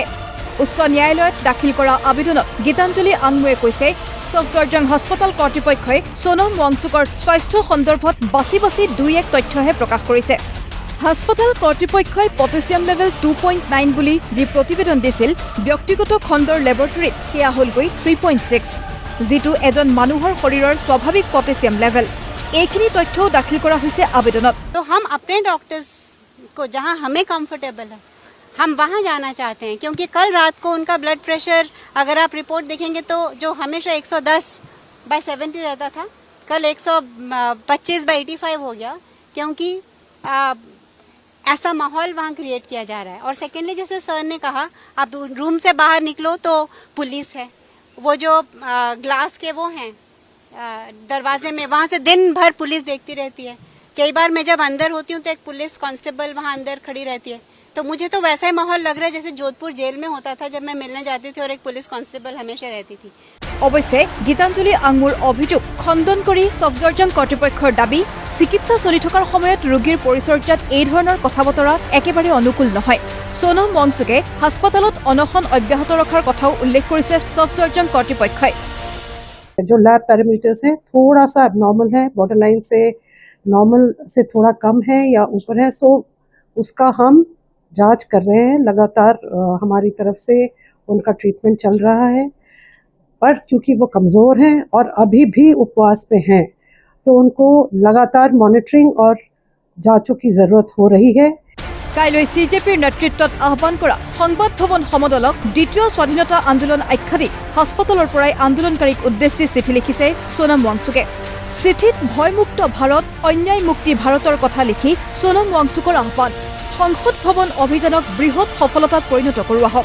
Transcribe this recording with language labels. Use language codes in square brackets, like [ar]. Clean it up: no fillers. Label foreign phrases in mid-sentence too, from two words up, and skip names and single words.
[as] উচ্চ ন্যায়ালয়ত দাখিল কৰা আবেদনত গীতাঞ্জলি আংমুৱে কৈছে সফদৰজং হাস্পতাল কৰ্তৃপক্ষই সোনম ৱাংচুকৰ স্বাস্থ্য সন্দৰ্ভত বাছি বাছি 2-1 তথ্যহে প্ৰকাশ কৰিছে। হাস্পতাল কৰ্তৃপক্ষই [en] potassium level [as] 2.9 বুলি যি প্ৰতিবেদন দিছিল, ব্যক্তিগত খণ্ডৰ লেবৰেটৰীত সেয়া হ'লগৈ 3.6, যিটো এজন মানুহৰ শৰীৰৰ স্বাভাৱিক [en] potassium level. [as] এইখিনি তথ্যও দাখিল কৰা হৈছে আবেদনত। [hi] तो हम अपने डॉक्टर्स को जहां हमें कंफर्टेबल है हम वहां जाना चाहते हैं, क्योंकि कल रात को उनका [en] blood pressure [hi] अगर आप रिपोर्ट देखेंगे तो जो हमेशा 110/70 रहता था, कल 125/85 हो गया, क्योंकि ऐसा माहौल वहाँ क्रिएट किया जा रहा है। और सेकेंडली, जैसे सर ने कहा, आप रूम से बाहर निकलो तो पुलिस है, वो जो ग्लास के वो हैं दरवाजे में, वहाँ से दिन भर पुलिस देखती रहती है। कई बार मैं जब अंदर होती हूँ तो एक पुलिस कांस्टेबल वहाँ अंदर खड़ी रहती है। तो मुझे तो वैसा ही माहौल लग रहा है जैसे जोधपुर जेल में होता था जब मैं मिलने जाती थी और एक पुलिस कांस्टेबल हमेशा रहती थी। [as] অৱশ্যে গীতাঞ্জলি আংমুৰ অভিযোগ খণ্ডন কৰি সফদৰজং কৰ্তৃপক্ষৰ দাবী, চিকিৎসা চলি থকাৰ সময়ত ৰোগীৰ পৰিচৰ্যাত এই ধৰণৰ কথা বতৰা একেবাৰে অনুকূল নহয়। সোনম ৱাংচুকে হাস্পতালত অনশন অব্যাহত ৰখাৰ কথাও উল্লেখ কৰিছে সফদৰজং কৰ্তৃপক্ষই। [hi] जो [en] lab parameters [hi] हैं थोड़ा सा एबनॉर्मल है, [en] border line [hi] से नॉर्मल से थोड़ा कम है या ऊपर है, सो उसका हम जांच कर रहे हैं। लगातार हमारी तरफ से उनका ट्रीटमेंट चल रहा है, पर क्योंकि वो कमज़ोर हैं और अभी भी उपवास पे हैं तो उनको लगातार मॉनिटरिंग और जांचों की ज़रूरत हो रही है। [as] কাইলৈ CJPৰ নেতৃত্বত আহ্বান কৰা সংবাদ ভৱন সমদলক দ্বিতীয় স্বাধীনতা আন্দোলন আখ্যা দি হাস্পতালৰ পৰাই আন্দোলনকাৰীক উদ্দেশ্যি চিঠি লিখিছে সোনম ৱাংচুকে। চিঠিত ভয়মুক্ত ভাৰত, অন্যায়মুক্তি ভাৰতৰ কথা লিখি সোনম ৱাংচুকৰ আহ্বান, সংসদ ভৱন অভিযানক বৃহৎ সফলতাত পৰিণত কৰোৱা হওক।